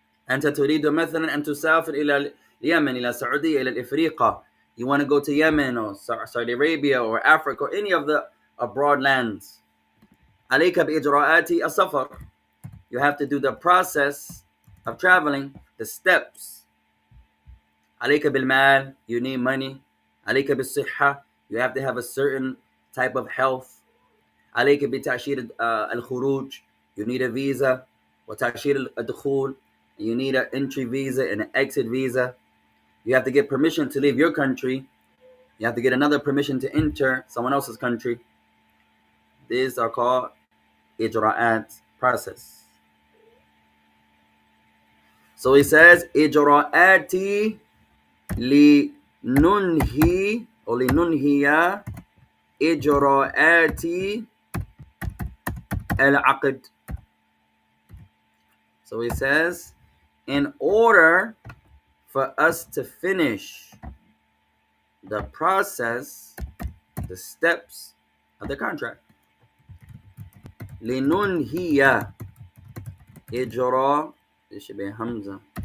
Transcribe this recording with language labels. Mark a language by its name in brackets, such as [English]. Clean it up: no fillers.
[Arabic] أنت تريد مثلا أن تسافر إلى اليمن, إلى السعودية, إلى الإفريقة. [English] You want to go to Yemen or Saudi Arabia or Africa or any of the abroad lands. [Arabic] عليك بإجراءات السفر. [English] You have to do the process of traveling, the steps. [Arabic] عليك بالمال, [English] you need money. [Arabic] عليك بالصحة, [English] you have to have a certain type of health. [Arabic] عليك بتأشيرة الخروج, [English] you need a visa. [Arabic] وتأشيرة الدخول, [English] you need an entry visa and an exit visa. You have to get permission to leave your country. You have to get another permission to enter someone else's country. These are called إجراءات, process. So he says [Arabic] إجراءاتي لننهي أو لننهي إجراءات العقد. [English] So he says, in order for us to finish the process, the steps of the contract. [Arabic] لننهي إجراء, [English] this should be Hamza.